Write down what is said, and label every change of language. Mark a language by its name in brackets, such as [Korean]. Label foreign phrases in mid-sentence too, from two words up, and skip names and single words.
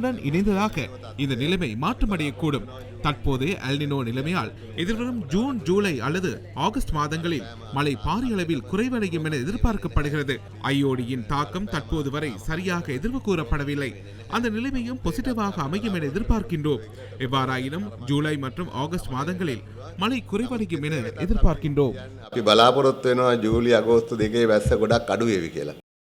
[Tamil] இதனுடன் இணைந்ததாக இந்த நிலைமை மாற்றமடையக்கூடும். தற்போதைய எல்னினோ நிலைமையால் எதிர்வரும் ஜூன், ஜூலை அல்லது ஆகஸ்ட் மாதங்களில் மழை பாரிய அளவில் குறைவடையும் என எதிர்பார்க்கப்படுகிறது. ஐஓடியின் தாக்கம் தற்போது வரை சரியாக எதிர்வு கூறப்படவில்லை. அந்த நிலைமையும் பாசிட்டிவாக அமையும் என எதிர்பார்க்கின்றோம். எவ்வாறாயினும் ஜூலை மற்றும் ஆகஸ்ட் மாதங்களில் மழை குறைவடையும் என எதிர்பார்க்கின்றோம். [Sinhala] අපි බලාපොරොත්තු වෙනවා ජූලි අගෝස්තු දෙකේ වැස්ස ගොඩක් අඩු වෙවි කියලා.